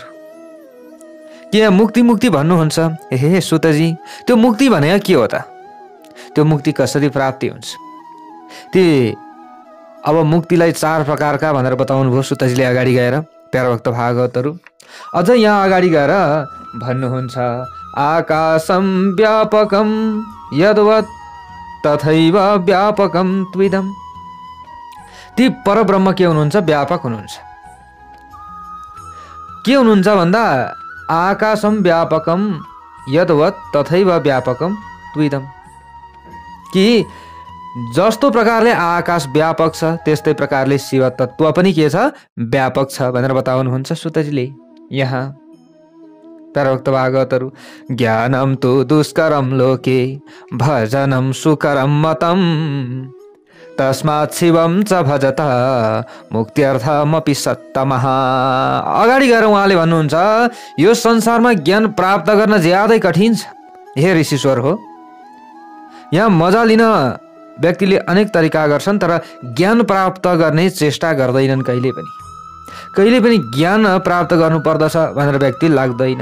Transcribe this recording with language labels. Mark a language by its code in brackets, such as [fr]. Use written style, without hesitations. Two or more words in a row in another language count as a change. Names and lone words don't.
[ne] के यहाँ मुक्ति भन्नुहुन्छ? हे सुतजी, त्यो मुक्ति भनेको के हो त? त्यो मुक्ति कसरी प्राप्ति हुन्छ? ती अब मुक्तिलाई 4 प्रकारका भनेर बताउनु भयो सुतजीले अगाडि गएर। प्यारा भक्त भागवतहरू अझ यहाँ अगाडि गएर भन्नुहुन्छ, [sa] आकाशं व्यापकं यद्वत् तथैव व्यापकं त्विदं। [ne] ती परब्रह्म के हुनुहुन्छ? व्यापक हुनुहुन्छ। के हुनुहुन्छ भन्दा [sa] आकाशं व्यापकं यद्वत् तथैव व्यापकं त्विदं, [ne] कि जस्तो प्रकारले आकाश व्यापक छ त्यस्तै प्रकारले शिव तत्त्व पनि के छ? व्यापक छ भनेर बताउनुहुन्छ सुतजीले यहाँ। प्यारा भक्त भागवतहरू, [sa] ज्ञानं तु दुष्करं लोके भजनं सुकरं मतम् तस्मात् शिवं च भजत मुक्त्यर्थमपि सत्तमः। [ne] अगाडि गएर उहाँले भन्नुहुन्छ, यो संसारमा ज्ञान प्राप्त गर्न ज्यादै कठिन छ हे ऋषिश्वर हो। यहाँ मजा लिन व्यक्तिले अनेक तरिका गर्छन्, तर ज्ञान प्राप्त गर्ने चेष्टा गर्दैनन्। कहिले पनि ज्ञान प्राप्त गर्नु पर्दछ भनेर व्यक्ति लाग्दैन।